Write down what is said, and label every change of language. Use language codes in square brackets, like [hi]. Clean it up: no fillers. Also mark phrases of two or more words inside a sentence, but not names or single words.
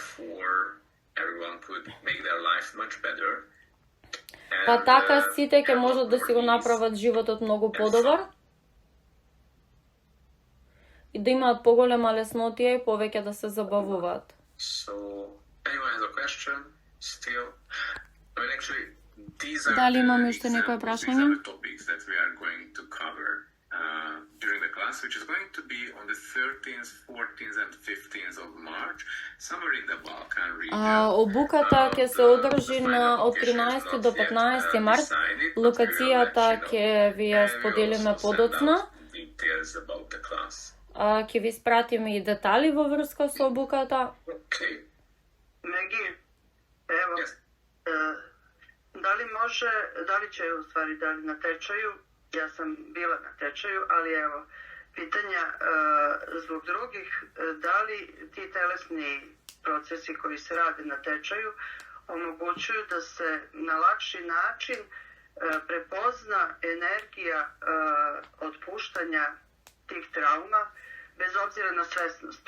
[mk] Па така сите ќе можат да си го направат животот многу подобар и да имаат поголема леснотија и повеќе да се забавуваат. Дали имаме уште некој прашање? [en] During the class, which is going to be on the 13th, 14th and 15th of March, somewhere in the Balkan region. [mk] Обуката ќе се одржи од 13 до 15 март. Локацијата ќе ви ја споделиме подоцна. Ќе ви спратиме и детали во врска со обуката. Меги, ево, дали ќе уствари дали [sr] на течају? Ja sam bila na tečaju, ali evo, pitanja zbog drugih, da li ti telesni procesi koji se rade na tečaju omogućuju da se na lakši način prepozna energija otpuštanja tih trauma, bez obzira na svesnost.